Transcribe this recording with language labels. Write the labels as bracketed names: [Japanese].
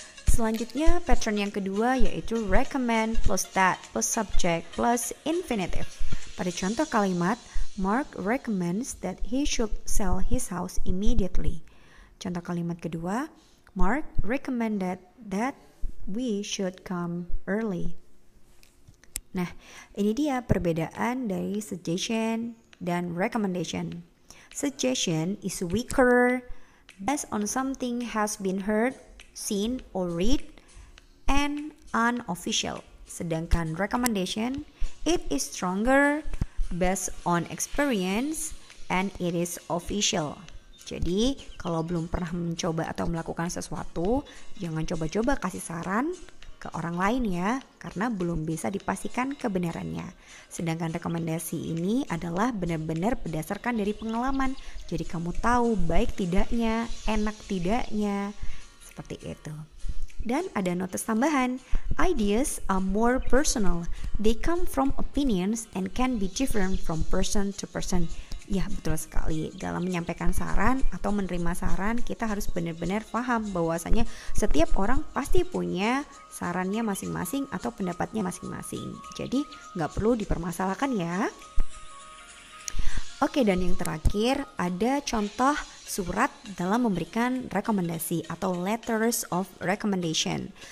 [Indonesian] Selanjutnya pattern yang kedua yaitu [English] recommend plus that plus subject plus infinitive. [Indonesian] Pada contoh kalimat, [English] Mark recommends that he should sell his house immediately. [Indonesian] Contoh kalimat kedua, [English] Mark recommended that we should come early. [Indonesian] Nah, ini dia perbedaan dari suggestion dan recommendation. [English] Suggestion is weaker, based on something has been heard, seen, or read, and unofficial. [Indonesian] Sedangkan [English] recommendation, it is stronger, based on experience, and it is official. [Indonesian] Jadi, kalau belum pernah mencoba atau melakukan sesuatu, jangan coba-coba kasih saran ke orang lain ya, karena belum bisa dipastikan kebenarannya. Sedangkan rekomendasi ini adalah benar-benar berdasarkan dari pengalaman. Jadi kamu tahu baik tidaknya, enak tidaknya, seperti itu. Dan ada notes tambahan, [English] ideas are more personal. They come from opinions and can be different from person to person. [Indonesian] Ya, betul sekali. Dalam menyampaikan saran atau menerima saran, kita harus benar-benar paham bahwasanya setiap orang pasti punya sarannya masing-masing atau pendapatnya masing-masing. Jadi, nggak perlu dipermasalahkan ya. Oke, dan yang terakhir ada contoh surat dalam memberikan rekomendasi atau [English] letters of recommendation.